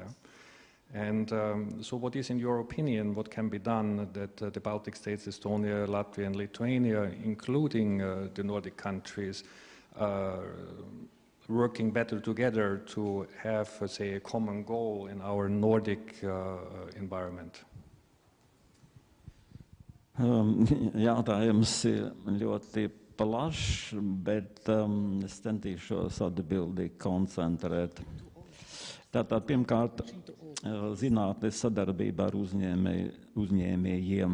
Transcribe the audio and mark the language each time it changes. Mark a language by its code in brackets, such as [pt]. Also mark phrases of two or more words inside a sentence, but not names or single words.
[en] And so what is, in your opinion, what can be done that the Baltic states, Estonia, Latvia and Lithuania, including the Nordic countries, working better together to have, say, a common goal in our Nordic environment? [lv] Jautājums ir ļoti plašs, bet es centīšos atbildīgi koncentrēt. Tātad, pirmkārt, zinātnes sadarbība ar uzņēmējiem.